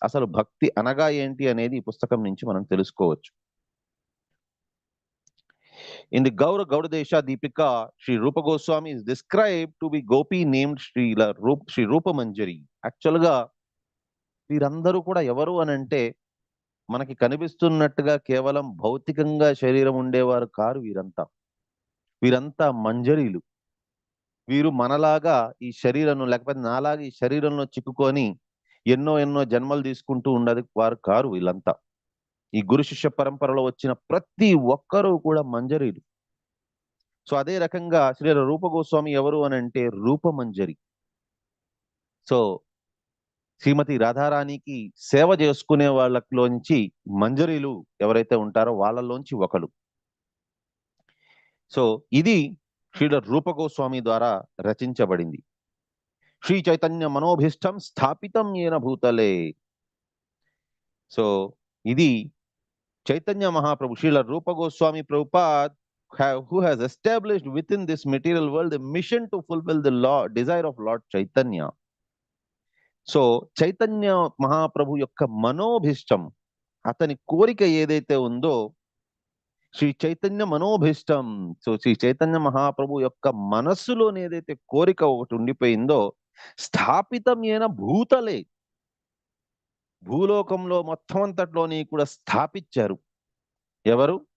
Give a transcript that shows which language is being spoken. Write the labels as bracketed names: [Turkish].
[Telugu] అసలు భక్తి అనగా ఏంటి అనేది ఈ పుస్తకం నుంచి మనం తెలుసుకోవచ్చు. [English] In the Gaudadesha Deepika, Sri Rupa Goswami is described to be gopi named Sri Rupa Manjari. [Telugu] Actually గా వీరందరూ కూడా ఎవరు అని అంటే మనకి కనిపిస్తున్నట్టుగా కేవలం భౌతికంగా శరీరం ఉండేవారు కారు. వీరంతా మంజరీలు. వీరు మనలాగా ఈ శరీరం, లేకపోతే నాలాగా ఈ శరీరంలో చిక్కుకొని ఎన్నో జన్మలు తీసుకుంటూ ఉండదు వారు కారు. వీళ్ళంతా ఈ గురు శిష్య పరంపరలో వచ్చిన ప్రతి ఒక్కరూ కూడా మంజరీలు. సో అదే రకంగా శ్రీ రూప గోస్వామి ఎవరు అని అంటే రూపమంజరి. సో శ్రీమతి రాధారాణికి సేవ చేసుకునే వాళ్ళలోంచి మంజరీలు ఎవరైతే ఉంటారో వాళ్ళలోంచి ఒకడు. సో ఇది శ్రీల రూప గోస్వామి ద్వారా రచించబడింది. [Sanskrit] శ్రీ చైతన్య మనోభీష్టం స్థాపితం ఏన భూతలే. [Telugu] సో ఇది [English] Chaitanya Mahaprabhu Srila Rupa Goswami Prabhupad who has established within this material world the mission to fulfill the desire of Lord Chaitanya. [Telugu] So Chaitanya Mahaprabhu యొక్క మనోభీష్టం, అతని కోరిక ఏదైతే ఉందో, [Sanskrit] శ్రీ చైతన్య మనోభీష్టం. [Telugu] సో శ్రీ చైతన్య మహాప్రభు యొక్క మనస్సులోని ఏదైతే కోరిక ఒకటి ఉండిపోయిందో, [Sanskrit] స్థాపితం ఏన భూతలే, [Telugu] భూలోకంలో మొత్తం అంతట్లోని కూడా స్థాపించారు. ఎవరు?